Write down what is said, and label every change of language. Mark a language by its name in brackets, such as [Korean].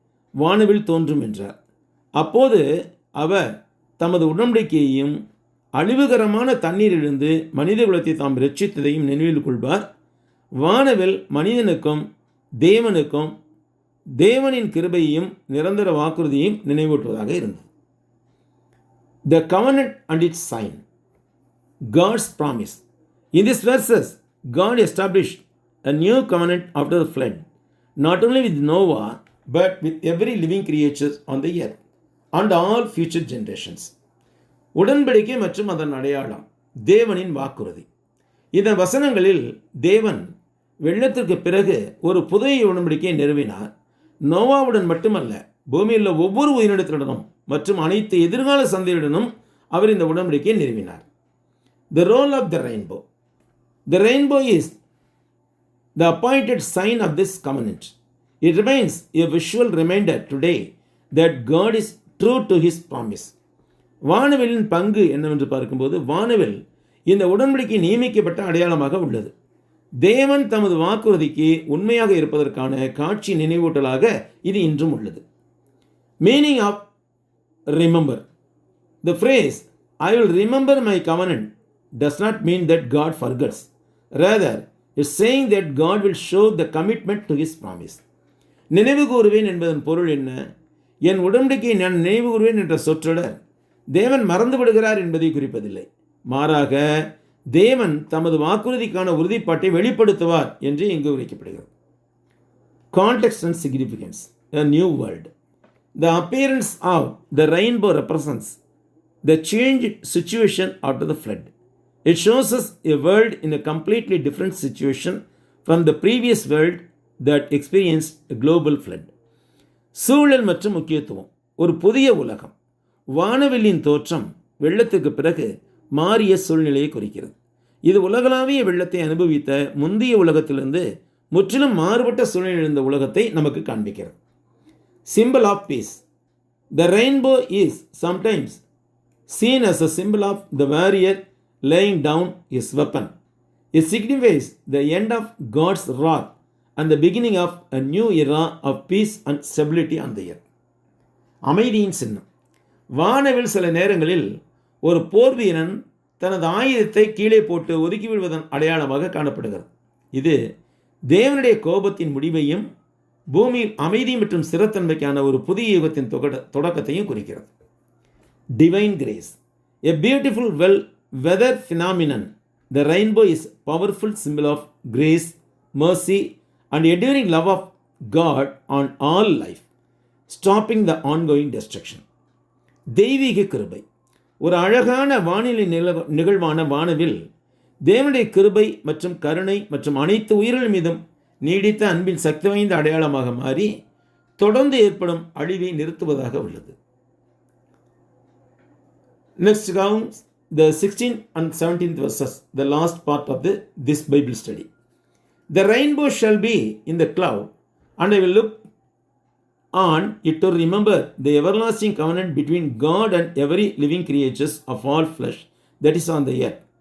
[Tamil] வானவில் தோன்றும் என்றார். அப்போது அவர் தமது உடன்படிக்கையையும் அழிவுகரமான தண்ணீரிலிருந்து மனித குலத்தை தாம் ரட்சித்ததையும் நினைவில் கொள்வார். வானவில் மனிதனுக்கும் தேவனுக்கும் தேவனின் கிருபையையும் நிரந்தர வாக்குறுதியையும் நினைவூட்டுவதாக இருந்தது. [English] The covenant and its sign, God's promise. In these verses, God established a new covenant after the flood, not only with Noah, but with every living creature on the earth and all future generations. [Tamil] உடன்படிக்கை மற்றும் அதன் அடையாளம், தேவனின் வாக்குறுதி. இந்த வசனங்களில் தேவன் வெள்ளத்திற்கு பிறகு ஒரு புதிய உடன்படிக்கையை நிறுவினார். நோவாவுடன் மட்டுமல்ல, பூமியில் உள்ள ஒவ்வொரு உயிரினத்துடனும் மற்றும் அனைத்து எதிர்கால சந்தையுடனும் அவர் இந்த உடன்படிக்கையை நிறுவினார். [English] The role of the rainbow. The rainbow is the appointed sign of this covenant. It remains a visual reminder today that God is true to his promise. [Tamil] வானவிலின் பங்கு என்னவென்று பார்க்கும்போது, வானவில் இந்த உடன்படிக்கை நியமிக்கப்பட்ட அடையாளமாக உள்ளது. தேவன் தமது வாக்குறுதிக்கு உண்மையாக இருப்பதற்கான காட்சி நினைவூட்டலாக இது இன்றும் உள்ளது. [English] Meaning of remember. The phrase I will remember my covenant does not mean that God forgets. Rather, it's saying that God will show the commitment to his promise. [Tamil] நினைவு கூறுவேன் என்பதன் பொருள் என்ன? என் உடன்படிக்கையை நான் நினைவு கூறுவேன் என்ற சொற்றொடர் தேவன் மறந்து விடுகிறார் என்பதை குறிப்பதில்லை. மாறாக தேவன் தமது வாக்குறுதிக்கான உறுதிப்பாட்டை வெளிப்படுத்துவார் என்று இங்கு உரைக்கப்படுகிறது. [English] Context and significance. A new world. The appearance of the rainbow represents the changed situation after the flood. It shows us a world in a completely different situation from the previous world that experienced a global flood. [Tamil] சூழல் மற்றும் முக்கியத்துவம். ஒரு புதிய உலகம். வானவில்லின் தோற்றம் வெள்ளத்துக்கு பிறகு மாறிய சூழ்நிலையை குறிக்கிறது. இது உலகளாவிய வெள்ளத்தை அனுபவித்த முந்தைய உலகத்திலிருந்து முற்றிலும் மாறுபட்ட சூழ்நிலையில் இருந்த உலகத்தை நமக்கு காண்பிக்கிறது. [English] Symbol of peace. The rainbow is sometimes seen as a symbol of the warrior laying down his weapon. It signifies the end of God's wrath and the beginning of a new era of peace and stability on the earth. [Tamil] அமைதியின் சின்னம். வானவில் சில நேரங்களில் ஒரு போர் வீரன் தனது ஆயுதத்தை கீழே போட்டு ஒதுக்கிவிடுவதன் அடையாளமாக காணப்படுகிறது. இது தேவனுடைய கோபத்தின் முடிவையும் பூமியில் அமைதி மற்றும் ஸ்திரத்தன்மைக்கான ஒரு புதிய யுகத்தின் தொடக்கத்தையும் குறிக்கிறது. [English] Divine grace. A beautiful weather phenomenon, the rainbow is a powerful symbol of grace, mercy and enduring love of God on all life, stopping the ongoing destruction. [Tamil] தெய்வீக கிருபை. ஒரு அழகான வானிலை நிகழ்வான வானவில் தேவனுடைய கிருபை மற்றும் கருணை மற்றும் அனைத்து உயிர்கள் மீதும் நீடித்த அன்பின் சக்தி வாய்ந்த அடையாளமாக மாறி தொடர்ந்து ஏற்படும் அழிவை நிறுத்துவதாக உள்ளது. [English] Next comes the 16th and 17th verses, the last part of this Bible study. The rainbow shall be in the cloud, and I will look on it to remember the everlasting covenant between God and every living creature of all flesh that is on the earth.